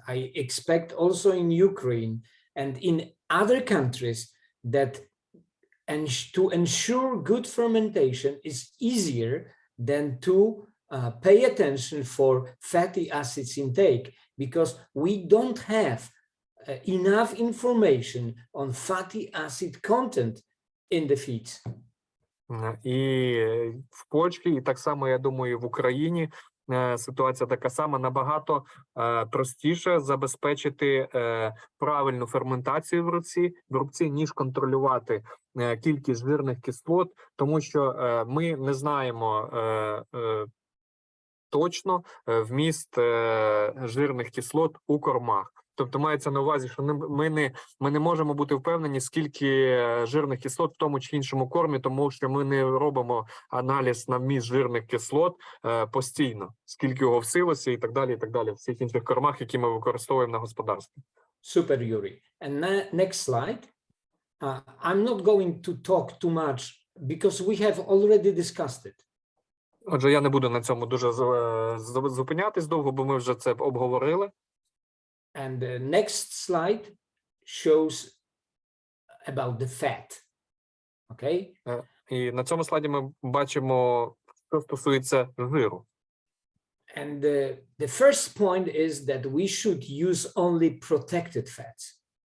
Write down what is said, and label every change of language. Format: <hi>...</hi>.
<en>I expect also in Ukraine and in other countries that to ensure good fermentation is easier than to pay attention for fatty acids intake, because we don't have enough information on fatty acid content in the feeds.</en> <uk>І в Польщі, і так само, я думаю, в Україні ситуація така сама. Набагато простіше забезпечити правильну ферментацію в рубці, ніж контролювати кількість жирних кислот, тому що ми не знаємо точно вміст жирних кислот у кормах. Тобто мається на увазі, що ми не можемо бути впевнені, скільки жирних кислот в тому чи іншому кормі, тому що ми не робимо аналіз на вміст жирних кислот постійно, скільки його в силосі і так далі, в всіх інших кормах, які ми використовуємо на господарстві.</uk> <en>Super, Yuri. And next slide. I'm not going to talk too much because we have already discussed it. Отже, я не буду на цьому дуже зупинятись довго, бо ми вже це обговорили. And the next slide shows about the fat. Okay?</en> <uk>І на цьому слайді ми бачимо, що стосується жиру.</uk> <en>And the first point is that we should use only protected fats.</en>